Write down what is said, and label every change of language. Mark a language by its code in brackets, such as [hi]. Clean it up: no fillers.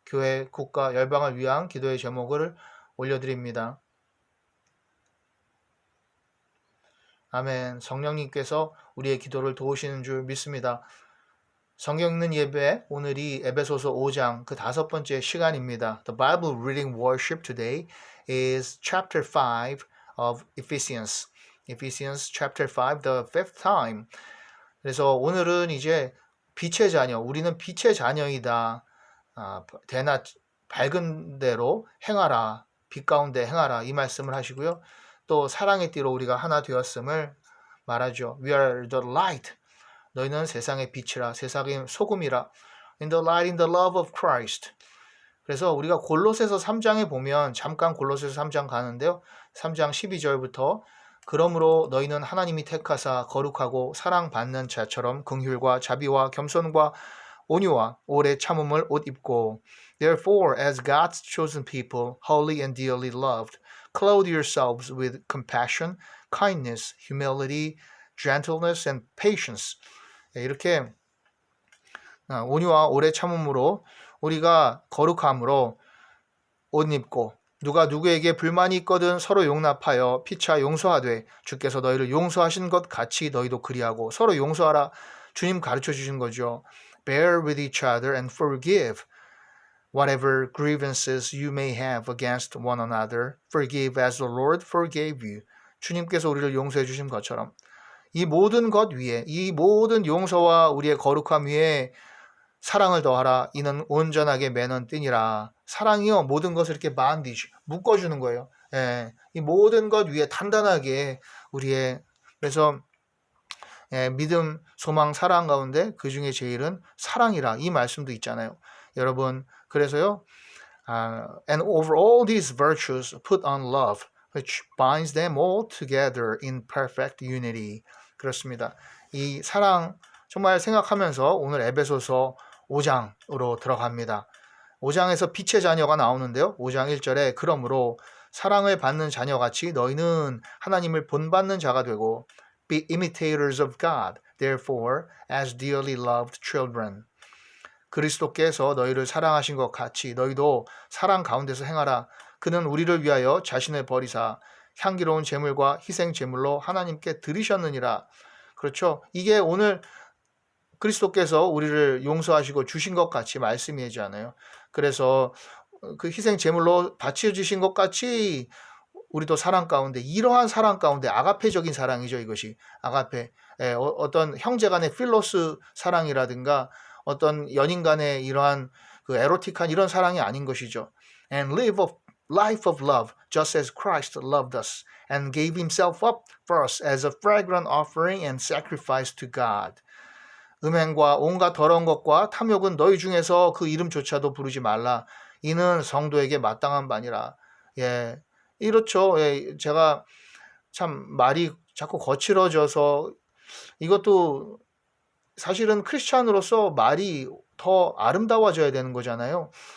[ko] 교회, 국가, 열방을 위한 기도의 제목을 올려드립니다. 아멘. 성령님께서 우리의 기도를 도우시는 줄 믿습니다. 성경 읽는 예배, 오늘이 에베소서 5장 그 5번째 시간입니다. [en] The Bible reading worship today is chapter 5 of Ephesians. Ephesians chapter 5, the fifth time. [ko] 그래서 오늘은 이제 빛의 자녀, 우리는 빛의 자녀이다. 대낮 밝은 대로 행하라. 빛 가운데 행하라. 이 말씀을 하시고요. 또 사랑의 띠로 우리가 하나 되었음을 말하죠. [en] We are the light. [ko] 너희는 세상의 빛이라, 세상의 소금이라. [en] In the light, in the love of Christ. [ko] 그래서 우리가 골로새서 3장에 보면 잠깐 골로새서 3장 가는데요. 3장 12절부터 그러므로 너희는 하나님이 택하사 거룩하고 사랑받는 자처럼 긍휼과 자비와 겸손과 온유와 오래 참음을 옷 입고 [en] Therefore, as God's chosen people, holy and dearly loved, clothe yourselves with compassion, kindness, humility, gentleness, and patience. [ko] 이렇게 온유와 오래 참음으로 우리가 거룩함으로 옷 입고 누가 누구에게 불만이 있거든 서로 용납하여 피차 용서하되 주께서 너희를 용서하신 것 같이 너희도 그리하고 서로 용서하라. 주님 가르쳐 주신 거죠. [en] Bear with each other and forgive whatever grievances you may have against one another. Forgive as the Lord forgave you. [ko] 주님께서 우리를 용서해 주신 것처럼 이 모든 것 위에, 이 모든 용서와 우리의 거룩함 위에 사랑을 더하라. 이는 온전하게 매는 띠니라. 사랑이요 모든 것을 이렇게 반디지 묶어주는 거예요. 이 모든 것 위에 단단하게 우리의 그래서 믿음, 소망, 사랑 가운데 그 중에 제일은 사랑이라 이 말씀도 있잖아요. 여러분 그래서요. [en] And over all these virtues put on love, which binds them all together in perfect unity. [ko] 그렇습니다. 이 사랑 정말 생각하면서 오늘 에베소서 5장으로 들어갑니다. 5장에서 빛의 자녀가 나오는데요. 5장 1절에 그러므로 사랑을 받는 자녀같이 너희는 하나님을 본받는 자가 되고 [en] Be imitators of God, therefore, as dearly loved children. [ko] 그리스도께서 너희를 사랑하신 것 같이 너희도 사랑 가운데서 행하라. 그는 우리를 위하여 자신을 버리사 향기로운 제물과 희생 제물로 하나님께 드리셨느니라. 그렇죠. 이게 오늘 그리스도께서 우리를 용서하시고 주신 것 같이 말씀이지 않아요. 그래서 그 희생 제물로 바쳐주신 것 같이 우리도 사랑 가운데 이러한 사랑 가운데 아가페적인 사랑이죠. 이것이 아가페. 어떤 형제 간의 필로스 사랑이라든가 어떤 연인 간의 이러한 그 에로틱한 이런 사랑이 아닌 것이죠. [en] And live a life of love just as Christ loved us and gave himself up for us as a fragrant offering and sacrifice to God. [ko] 음행과 온갖 더러운 것과 탐욕은 너희 중에서 그 이름조차도 부르지 말라. 이는 성도에게 마땅한 바니라. 이렇죠. 제가 참 말이 자꾸 거칠어져서 이것도 사실은 크리스찬으로서 말이 더 아름다워져야 되는 거잖아요.